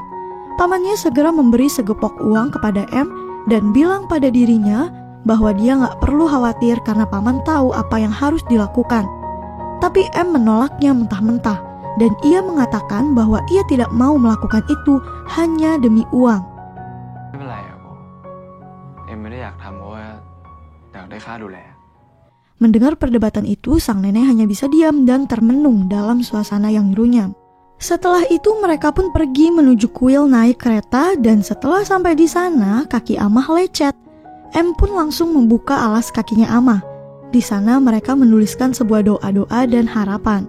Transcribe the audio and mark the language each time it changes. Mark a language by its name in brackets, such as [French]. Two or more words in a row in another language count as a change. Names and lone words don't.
[Indonesian] Pamannya segera memberi segepok uang kepada M dan bilang pada dirinya bahwa dia nggak perlu khawatir karena paman tahu apa yang harus dilakukan. Tapi M menolaknya mentah-mentah dan ia mengatakan bahwa ia tidak mau melakukan itu hanya demi uang. [Thai] ไม่เป็นไรอะโบเอ็มไม่ได้อยากทำเพราะว่าอยากได้ค่าดูแล [Indonesian] Mendengar perdebatan itu, sang nenek hanya bisa diam dan termenung dalam suasana yang runyam. Setelah itu mereka pun pergi menuju kuil naik kereta dan setelah sampai di sana kaki Amah lecet. M pun langsung membuka alas kakinya Amah. Di sana mereka menuliskan sebuah doa-doa dan harapan.